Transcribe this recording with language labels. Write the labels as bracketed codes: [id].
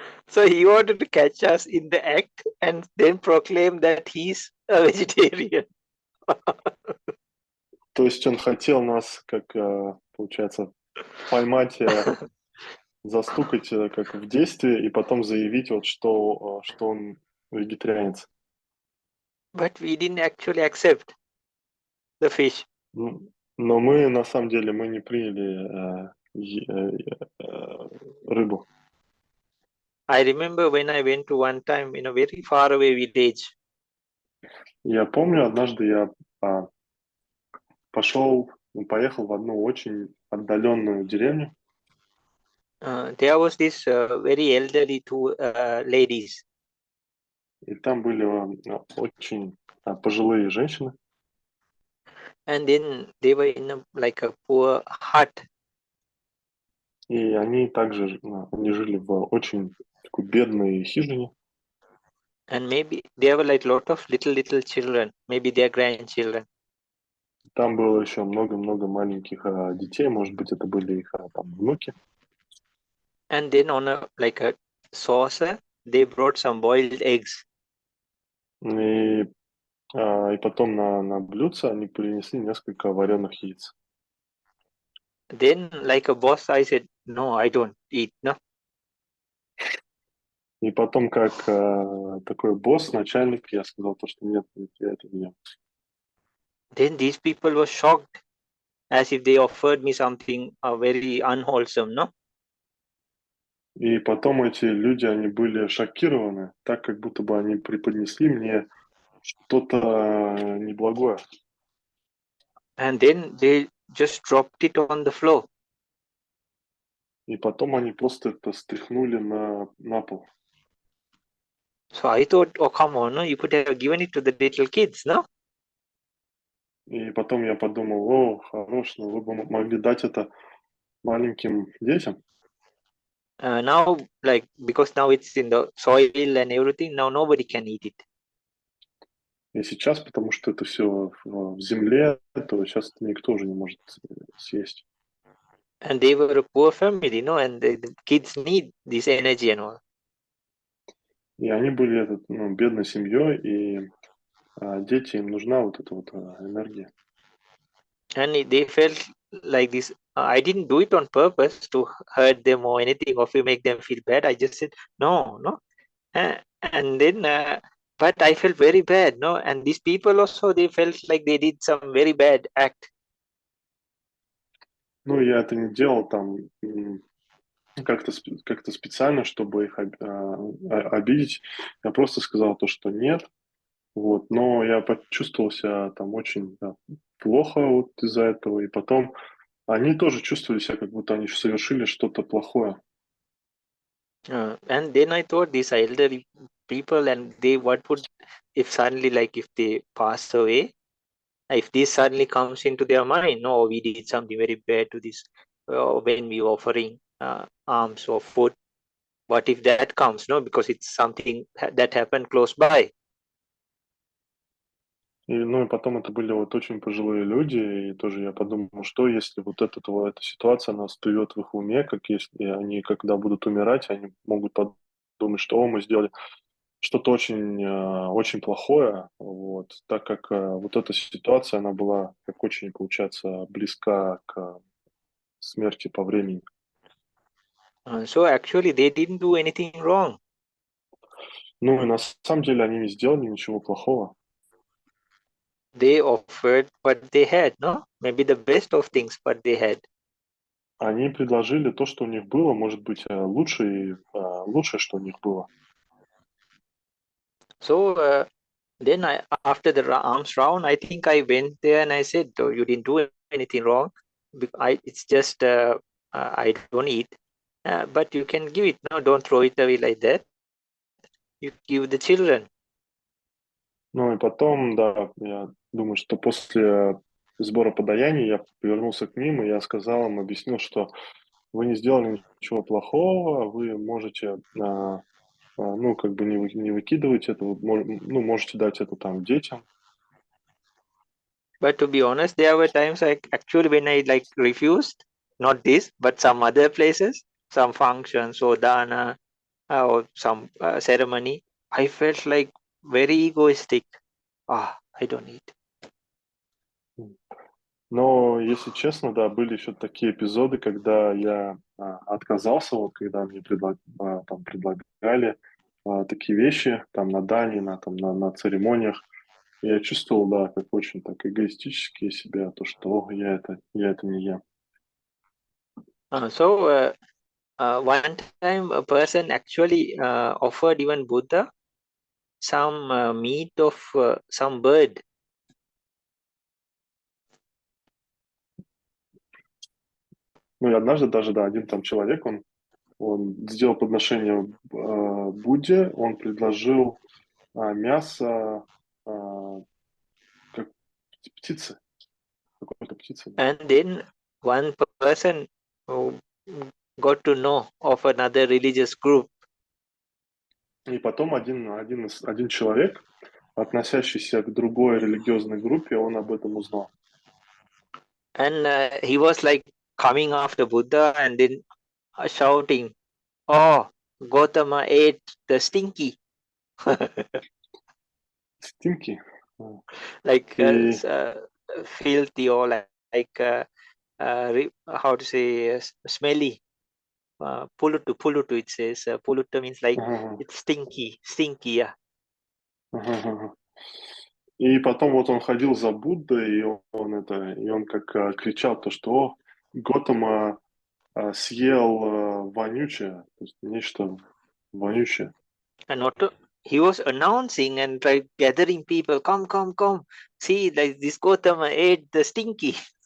[en] So he wanted to catch us in the act and then proclaim that he's a vegetarian. [ru] То есть он хотел нас, как, получается, поймать, застукать как в действии и потом заявить, вот, что он вегетарианец. [en] But we didn't actually accept the fish. [ru] Но мы, на самом деле, мы не приняли рыбу. [en] I remember when I went to one time in a very far away village. [ru] Я помню, однажды я поехал в одну очень отдаленную деревню. [en] There was this very elderly two ladies. [ru] И там были очень пожилые женщины. [en] And then they were in like a poor hut. [ru] И они также они жили в очень такой бедной хижине. [en] And maybe there were like lot of little children, maybe their grandchildren. [ru] Там было еще много-много маленьких детей, может быть, это были их там внуки. [en] And then on a saucer, they brought some boiled eggs. [ru] И потом на блюдце они принесли несколько вареных яиц. [en] Then, like a boss, I said, no, I don't eat, no. [ru] И потом, как такой босс, начальник, я сказал то, что нет, я это не ем. [en] Then these people were shocked, as if they offered me something very unwholesome, no. [ru] И потом эти люди, они были шокированы, так как будто бы они преподнесли мне что-то неблагое. [en] And then they just dropped it on the floor. [ru] И потом они просто это стряхнули на пол. [en] So I thought, oh, come on, no, you could have given it to the little kids, no? [ru] И потом я подумал, о, хорош, ну вы бы могли дать это маленьким детям. [en] Now, like, because now it's in the soil and everything, now nobody can eat it. [ru] И сейчас, потому что это все в земле, то сейчас никто уже не может съесть. [en] And they were a poor family, no, and the kids need this energy and all. [ru] И они были бедной семьей, и дети, им нужна вот эта вот энергия. [en] And they felt like this. I didn't do it on purpose to hurt them or anything, or to make them feel bad. I just said, no. And then, but I felt very bad, no. And these people also, they felt like they did some very bad act. [ru] Ну, я это не делал там как-то специально, чтобы их обидеть. Я просто сказал то, что нет. Вот, но я почувствовал себя там очень плохо вот из-за этого. И потом они тоже чувствовали себя, как будто они совершили что-то плохое. [en] And then I thought these elderly people, and they, what would, if suddenly, like if they pass away, if this suddenly comes into their mind, no, we did something very bad to this, when we were offering alms or food, what if that comes, no, because it's something that happened close by. [ru] И, ну, и потом это были вот очень пожилые люди, и тоже я подумал, что если вот эта ситуация нас приведет в их уме, как если они, когда будут умирать, они могут подумать, что мы сделали что-то очень, очень плохое, вот, так как вот эта ситуация, она была, как очень, получается, близка к смерти по времени. [en] So actually they didn't do anything wrong. [ru] Ну, и на самом деле они не сделали ничего плохого. [en] They offered what they had, no? Maybe the best of things, but they had. [ru] Они предложили то, что у них было, может быть, лучшее, что у них было. [en] So then after the arms round, I think I went there and I said, oh, you didn't do anything wrong. It's just I don't eat, but you can give it. No, don't throw it away like that. You give the children. [ru] Ну и потом, да, я думаю, что после сбора подаяний я повернулся к ним, и я сказал им, объяснил, что вы не сделали ничего плохого, вы можете, ну, как бы не выкидывать это, ну, можете дать это там детям. [en] But to be honest, there were times actually when I like refused, not this, but some other places, some functions or dana, or some ceremony, I felt like very egoistic. I don't need. [ru] Но, если честно, да, были еще такие эпизоды, когда я отказался, вот когда мне там предлагали такие вещи, там на дане, на церемониях. Я чувствовал, да, как очень так эгоистически себя, то, что я это не ем. [en] One time a person actually offered even Buddha some meat of some bird. [ru] Ну и однажды даже, да, один там человек, он сделал подношение Будде, он предложил мясо как птицы, какой-то птицы. Да. [en] And then one person who got to know of another religious group. [ru] И потом один человек, относящийся к другой религиозной группе, он об этом узнал. [en] And he was like coming after Buddha and then shouting, "Oh, Gautama ate the stinky." Стимки. Like [ru] И [en] filthy or how to say smelly. Pulutu it says. Pulutu means like it's stinky, yeah. [ru] И потом вот он ходил за Буддой, и он как кричал то, что Готама съел вонючее, то есть нечто вонючее. [en] And he was announcing and like gathering people, come, see, like this Gautama ate the stinky.